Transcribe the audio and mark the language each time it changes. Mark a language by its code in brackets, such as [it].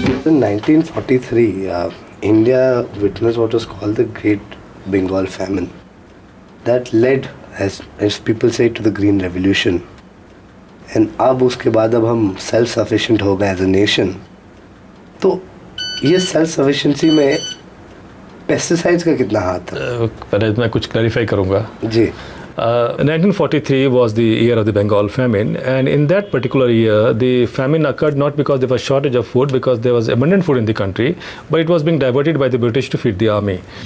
[en] In 1943, India witnessed what was called the Great Bengal Famine. That led, as people say, to the Green Revolution. [hi] And अब उसके बाद अब हम self sufficient हो गए [en] As a nation. [hi] तो ये सेल्फ सफिशिएंसी में पेस्टिसाइड्स का कितना हाथ है? पहले मैं कुछ क्लैरिफाई करूँगा जी. [en] 1943 was the year of the Bengal famine, and in that particular year the famine occurred not because there was shortage of food, because there was abundant food in the country, but it was being diverted by the British to feed the army.